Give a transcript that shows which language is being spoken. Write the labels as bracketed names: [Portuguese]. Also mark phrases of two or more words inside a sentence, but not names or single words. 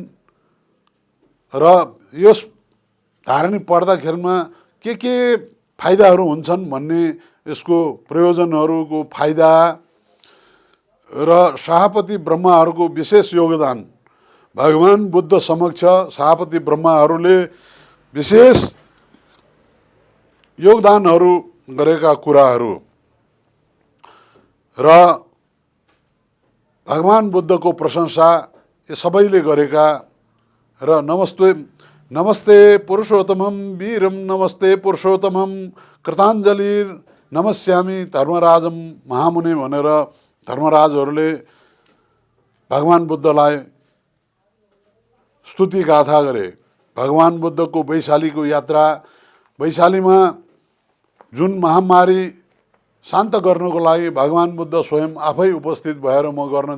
[Nepali] र यस धारणी पढ्दाखेरिमा के फाइदाहरू हुन्छन् भन्ने यसको प्रयोजनहरूको फाइदा र शाहपति ब्रह्माहरूको विशेष योगदान, भगवान बुद्ध समक्ष शाहपति ब्रह्माहरूले विशेष योगदानहरू गरेका कुराहरू र भगवान बुद्धको प्रशंसा ये सबैले गरेका र [Sanskrit] नमस्ते पुरुषोत्तमं वीरं नमस्ते पुरुषोत्तमं कृताञ्जलिर नमस्यामि धर्मराजम महामुनि [Nepali] भनेर धर्मराजहरूले भगवान बुद्धलाई स्तुति गाथा गरे। भगवान बुद्धको वैशालीको यात्रा, वैशालीमा जुन महामारी शान्त गर्नको लागि भगवान बुद्ध स्वयं आफै उपस्थित भएर म गर्न